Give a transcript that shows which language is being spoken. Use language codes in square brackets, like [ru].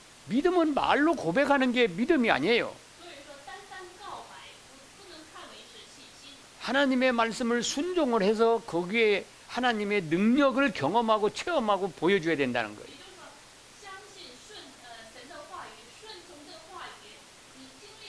[ko] 믿음은 말로 고백하는 게 믿음이 아니에요. [zh] 所以说，单单告白不能看为是信心。 [ko] 하나님의 말씀을 순종을 해서 거기에 하나님의 능력을 경험하고 체험하고 보여줘야 된다는 거예요. [zh] 也就是说，相信神的话语，顺从这话语，你经